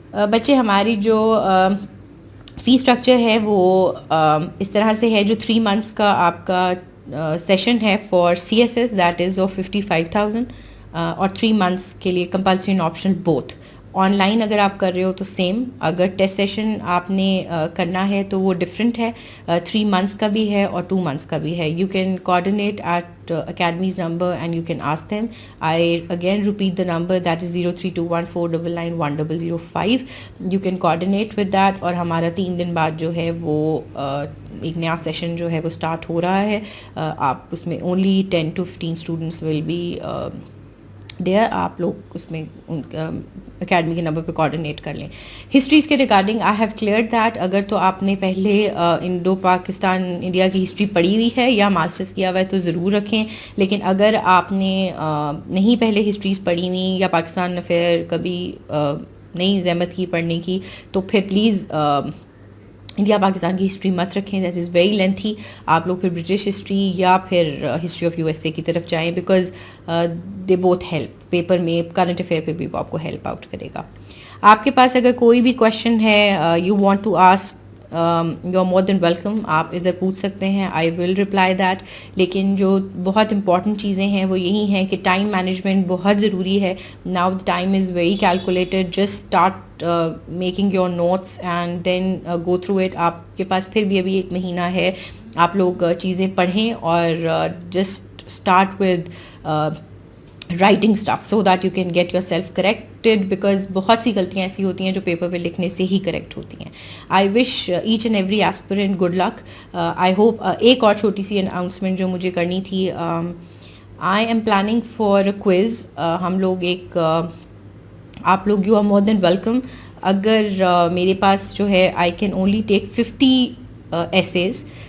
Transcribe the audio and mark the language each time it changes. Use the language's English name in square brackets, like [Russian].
[Urdu] بچے ہماری جو فی اسٹرکچر ہے وہ اس طرح سے ہے، جو 3 months کا آپ کا سیشن ہے for CSS that is of 55,000 اور 3 months کے لیے [English] compulsory and optional both [Urdu] on line اگر آپ کر رہے ہو تو سیم. اگر ٹیسٹ سیشن آپ نے کرنا ہے تو وہ ڈفرینٹ ہے, 3 months کا بھی ہے اور 2 months کا بھی ہے. [English] You can coordinate at academies number and you can ask them. I again repeat the number, that is 0321499105. You can coordinate with that. [Urdu] اور ہمارا 3 دن بعد جو ہے وہ ایک نیا سیشن جو ہے وہ اسٹارٹ ہو رہا ہے. آپ اس میں only 10 to 15 students will be there. آپ لوگ اس میں اکیڈمی کے نمبر پہ کوآرڈینیٹ کر لیں. ہسٹریز کے regarding [English] I have clear that. [Urdu] اگر تو آپ نے پہلے انڈو پاکستان انڈیا کی ہسٹری پڑھی ہوئی ہے یا ماسٹرز کیا ہوا ہے تو ضرور رکھیں. لیکن اگر آپ نے نہیں پہلے ہسٹریز پڑھی ہوئی یا پاکستان افیئر کبھی نہیں زحمت کی پڑھنے کی, تو پھر پلیز انڈیا پاکستان کی ہسٹری مت رکھیں. [English] That is very lengthy. [Urdu] آپ لوگ پھر برٹش ہسٹری یا پھر ہسٹری آف USA کی طرف جائیں, [English] Because they both help. [Urdu] Paper میں کرنٹ افیئر پہ بھی وہ آپ کو ہیلپ آؤٹ کرے گا. آپ کے پاس اگر کوئی بھی کویشچن ہے, [English] You want to ask, you are more than welcome. [Urdu] آپ ادھر پوچھ سکتے ہیں, [English] I will reply that. [Urdu] لیکن جو بہت امپورٹنٹ چیزیں ہیں وہ یہی ہیں کہ ٹائم مینجمنٹ بہت ضروری ہے. [English] Now the time is very calculated. Just start making your notes and then go through it. [Urdu] آپ کے پاس پھر بھی ابھی 1 مہینہ ہے. آپ لوگ چیزیں پڑھیں اور [English] just start with writing stuff so that you can get yourself corrected, because [Urdu] بہت سی غلطیاں ایسی ہوتی ہیں جو پیپر پہ لکھنے سے ہی کریکٹ ہوتی ہیں. [English] I wish each and every aspirant good luck. I hope [Urdu] ایک اور چھوٹی سی اناؤنسمنٹ جو مجھے کرنی تھی, [English] I am planning for a quiz. [Urdu] ہم لوگ ایک آپ لوگ [English] you are more than welcome. [Urdu] اگر میرے پاس جو ہے [English] I can only take 50 essays.